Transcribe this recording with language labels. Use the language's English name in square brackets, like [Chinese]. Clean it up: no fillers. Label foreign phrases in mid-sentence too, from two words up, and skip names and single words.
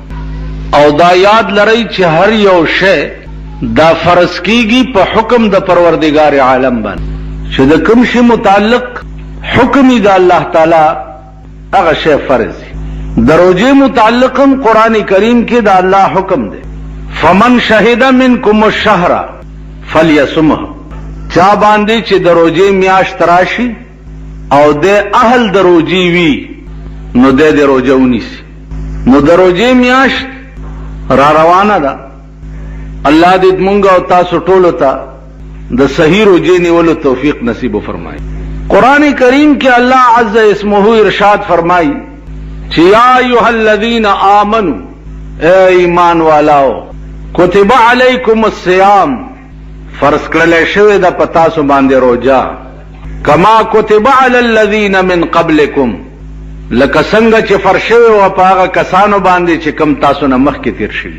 [Pashto] او دا یاد لرئ چې هر یو شی دا فرض کیږي په حکم د پروردگار عالم باندې چې د کوم شی متعلق حکم د الله تعالی هغه شی فرض دی. د روزه متعلقم قران کریم کې د الله حکم دی [Arabic] فمن شهد منکم الشهر فلیصمه. [Pashto] چا باندې چې د روزه میاشت راشي او د اهل د روزي وي نو د روزه ونیسي. نو د روزه میاشت را روانه ده. الله دې مونږ او تاسو ټولو ته د صحیح روزه نیولو توفیق نصیب فرمایي. قرآن کریم کې [Arabic] الله عز اسمه [Pashto] ارشاد فرمایي چې [Arabic] یا ایها الذین آمنوا [Urdu] اے ایمان والاو [Arabic] کتب علیکم الصیام [Pashto] فرض کړل شوی د پتا سو باندې روزه [Arabic] کما کتب علی الذین من قبلکم [Pashto] لکه څنګه چې فرض شوی او په هغه کسانو باندې چې کم تاسو نه مخکې تیر شوي.